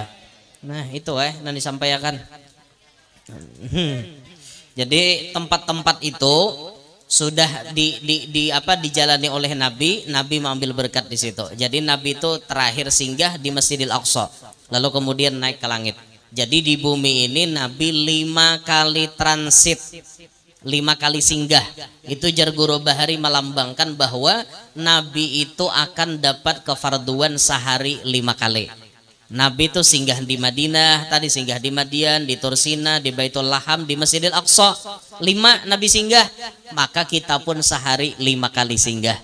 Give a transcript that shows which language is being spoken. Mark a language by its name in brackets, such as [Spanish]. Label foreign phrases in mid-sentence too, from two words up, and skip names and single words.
[Indonesian] Nah itu yang disampaikan. Jadi tempat-tempat itu sudah dijalani oleh Nabi mengambil berkat di situ. Jadi Nabi itu terakhir singgah di Masjidil Aqsa, lalu kemudian naik ke langit. Jadi di bumi ini Nabi 5 kali transit, 5 kali singgah. [Banjar] Itu jar Guru Bahari melambangkan bahwa Nabi itu akan dapat kefarduan sehari 5 kali. [Indonesian] Nabi itu singgah di Madinah, tadi singgah di Madian, di Tursina, di Baitul Laham, di Masjidil Aqsa. 5 Nabi singgah, maka kita pun sehari 5 kali singgah.